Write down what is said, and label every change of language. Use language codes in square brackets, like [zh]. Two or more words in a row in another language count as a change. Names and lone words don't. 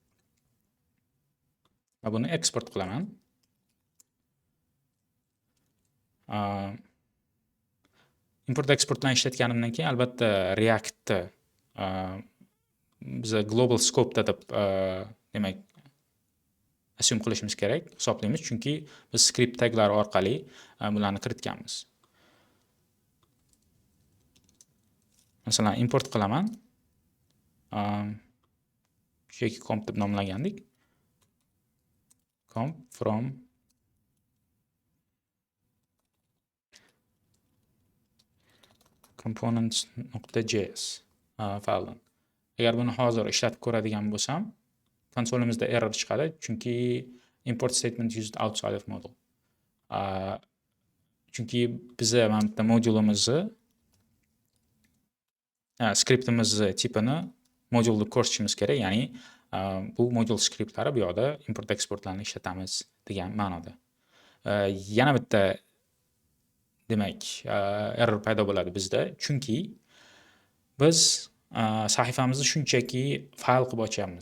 [uz] Va buni eksport qilaman. Import eksport bilan ishlatganimdan keyin albatta React'ni biz [en] global scope'da [uz] deb demak assume qilishimiz kerak, hisoblaymiz, chunki biz script taglari orqali bularni kiritganmiz. Masalan, import qilaman. Shunchaki comp deb nomlagandik. [en] Comp from [uz] components.js fayldan. Agar buni hozir ishlatib ko'radigan bo'lsam, konsolimizda error chiqadi, chunki [en] import statement used outside of module. [uz] Chunki biza mana bitta modulimizni skriptimizni tipini modulni ko'rsatishimiz kerak, ya'ni bu modul skriptlari bu yoqda import eksportlarni ishlatamiz degan ma'noda. Yana bitta demak error paydo bo'ladi bizda, chunki biz sahifamizni shunchaki fayl qilib ochyapmiz.